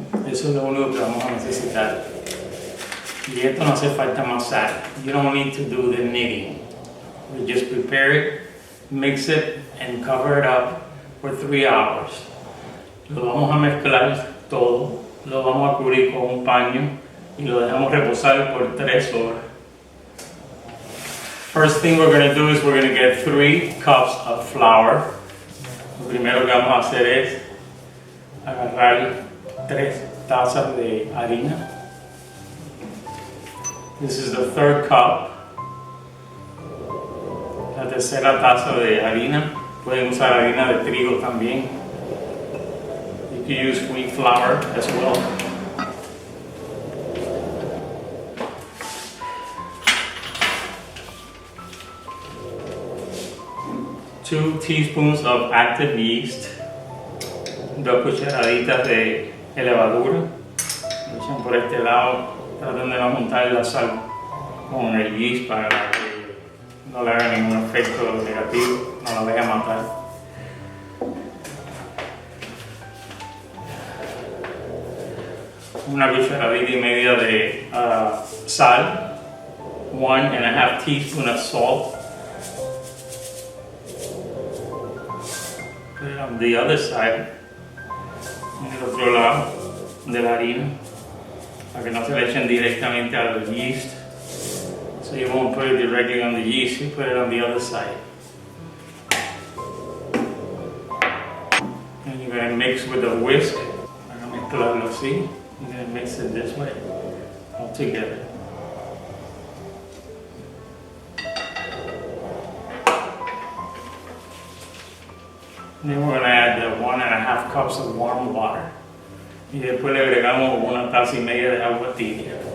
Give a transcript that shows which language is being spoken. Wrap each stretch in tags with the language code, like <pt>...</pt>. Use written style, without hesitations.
<es>Eso es lo único que vamos a necesitar. Y esto no hace falta amasar.</es> <en>You don't need to do the kneading. We just prepare it, mix it, and cover it up for 3 hours.</en> <es>Lo vamos a mezclar todo, lo vamos a cubrir con un paño y lo dejamos reposar por 3 horas.</es> <en>First thing we're going to do is we're going to get 3 cups of flour.</en> <es>Lo primero que vamos a hacer es agarrar 3 tazas de harina.</es> <en>This is the 3rd cup.</en> <es>La tercera taza de harina. Pueden usar harina de trigo también.</es> <en>You can use wheat flour as well. Two teaspoons of active yeast.</en> <es>2 cucharaditas de levadura. Lo echan por este lado. Traten de no juntar la sal con el yeast para que no le haga ningún efecto negativo, no la vaya a matar. Una cucharadita y media de sal.</es> <en>1.5 teaspoons of salt. Put it on the other side,</en> <es>en el otro lado de la harina, para que no se le echen directamente al yeast.</es> <en>So you won't put it directly on the yeast, you put it on the other side. And you're going to mix with a whisk.</en> <es>Van a mezclarlo así.</es> <en>You're going to mix it this way, all together. And then we're going to add the 1.5 cups of warm water.</en> <es>Y después le agregamos 1 taza y media de agua tibia.</es>